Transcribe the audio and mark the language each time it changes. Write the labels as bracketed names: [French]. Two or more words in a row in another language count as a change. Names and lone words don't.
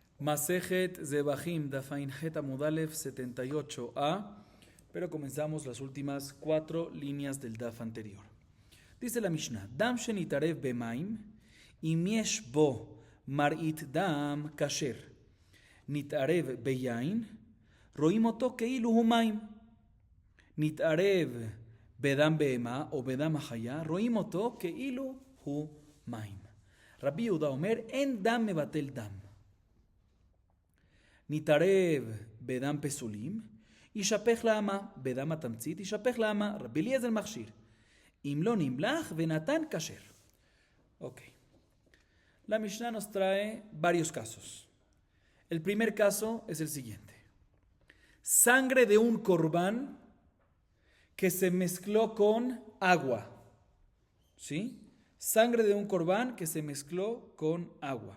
[Spanish] Masejet Zebahim Dafain Het Amud Alef 78a, pero comenzamos las últimas 4 líneas del Daf anterior. Dice la Mishnah: [Hebrew] דם שנתערב במים אם יש בו מראית דם כשר נתערב ביין רואין אותו כאילו הוא מים נתערב בדם בהמה או בדם חיה רואין אותו כאילו הוא מים. רבי יהודה אומר אין דם מבטל דם. נתערב בדם פסולים, ישפך לאמה, בדם התמצית, ישפך לאמה, רבי אליעזר מכשיר. אם לא נמלח ונתן כשר. [Spanish] Ok. La Mishnah nos trae varios casos. El primer caso es el siguiente. Sangre de un corbán que se mezcló con agua. ¿Sí? Sangre de un corbán que se mezcló con agua.